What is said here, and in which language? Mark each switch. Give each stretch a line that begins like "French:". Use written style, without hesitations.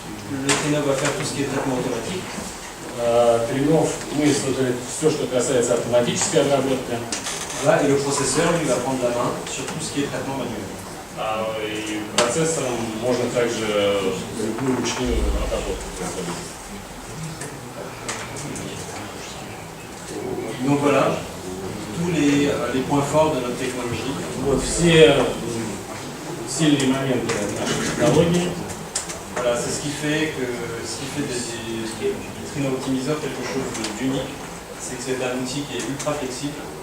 French: Le Krenov va faire tout ce qui est traitement automatique.
Russian: Krenov, мы создали все, что касается автоматической обработки.
French: Là, et le processeur, lui, va prendre la main sur tout ce qui est traitement manuel.
Russian: И процессором можно также любую ручную обработку производить.
French: Donc voilà, tous les points forts de notre technologie.
Russian: Вот все сильные моменты нашей технологии.
French: Voilà, c'est ce qui fait des Krenov Optimizer quelque chose d'unique. C'est que c'est un outil qui est ultra flexible.